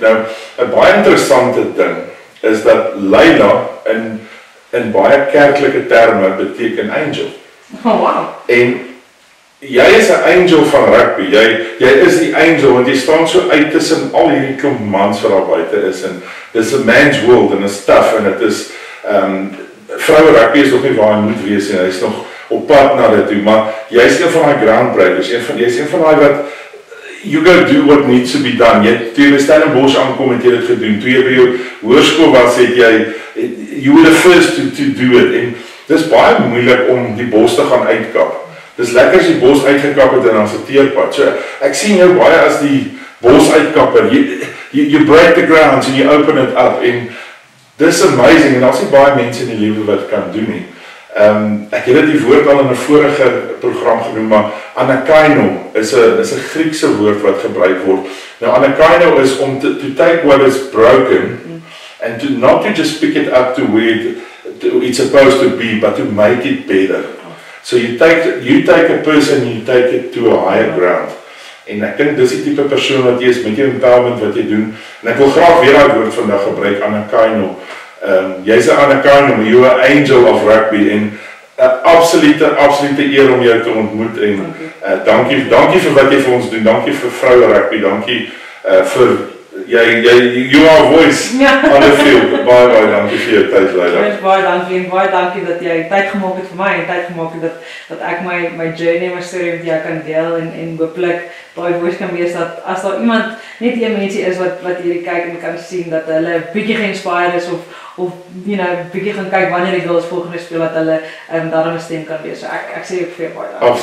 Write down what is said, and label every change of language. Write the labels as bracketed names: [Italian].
[Afrikaans] Nou 'n baie interessante ding is dat Leila in baie kerklike terme beteken angel. [English] Oh wow. [Afrikaans] En jy is 'n angel van rugby. Jy is die angel want jy staan so uit tussen al hierdie klomp mans wat daar buite is en dis 'n [English] man's world [Afrikaans] en is tough en dit is vroue rugby is nog nie waar hy moet wees nie. Hy's nog op pad na dit toe, maar jy's een van daai groundbreakers. Jy's een van daai wat [English] you go do what needs to be done. [Afrikaans] Toe jy by Stellenbosch aankom het jy dit gedoen. Toe jy by jou hoërskool was het [English] you were the first to do it. [Afrikaans] En dis baie moeilik om die bos te gaan uitkap. Dis lekker as die bos uitgekap het en dan 'n teerpad. So ek sien jou baie as die bos uitkapper. [English] You break the ground and you open it up [Afrikaans] en dis amazing en daar's nie baie mense in die lewe wat kan doen nie. Ek het dit die woord al in 'n vorige program genoem, maar anakaino is 'n Griekse woord wat gebruik word. Nou anakaino is om [English] to take what is broken and to not to just pick it up to where it's supposed to be, but to make it better. So you take a person and you take it to a higher ground. [Afrikaans] En ek dink dis die tipe persoon wat jy is met jou empowerment wat jy doen. En ek wil graag weer daai woord vandag gebruik, anakaino. Jy's 'n anakaino, [English] you're an angel of rugby [Afrikaans] en absolute eer om jou te ontmoet en dankie vir wat jy vir ons doen. Dankie vir vroue rugby. Dankie vir [English] you are a voice on the field. [Afrikaans] Baie dankie vir jou tyd, Leila. Baie dankie dat jy tyd gemaak het vir my en tyd gemaak het dat ek my journey, my storie met jou kan deel en hopelik daai voice kan wees dat as daar iemand net een mensie is wat hierdie kyk en kan sien dat hulle bietjie geïnspireerd is of bietjie gaan kyk wanneer die girls volgende speel dat hulle daarom 'n stem kan wees. So ek sê ook vir jou baie dankie.